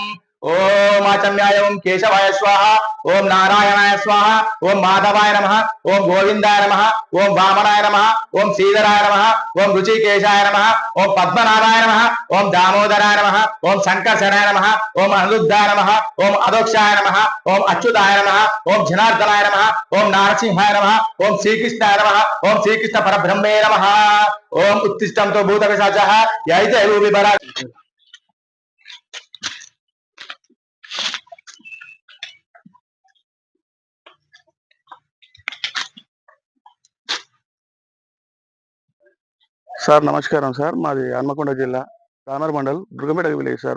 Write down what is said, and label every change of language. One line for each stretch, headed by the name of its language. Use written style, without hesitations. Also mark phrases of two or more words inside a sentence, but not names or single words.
Sanskrit: ओम आचम्याय ओम केशवाय स्वाहा ओम नारायणाय स्वाहा ओम माधवाय नमः ओम गोविंदाय नमः ओम वामनाय नमः ओम श्रीधराय नमः ओम ऋषिकेशाय नमः ओम पद्मनाभाय नमः ओम दामोदराय नमः ओम शंकरशराय नमः ओम अनिरुद्धाय नमः ओम अधोक्षाय नमः ओम अच्युताय नमः ओम जनार्दनाय नमः ओम नारसिंहाय नमः ओम श्रीकृष्णाय नमः ओम श्रीकृष्ण परब्रह्मे नमः ओम उत्तिष्ठं तो भूतपिशाचः यैते विभरा।
Telugu: సార్ నమస్కారం సార్. మాది హన్మకొండ జిల్లా రామర్ మండల్ దుర్గంపేట విలేజ్ సార్.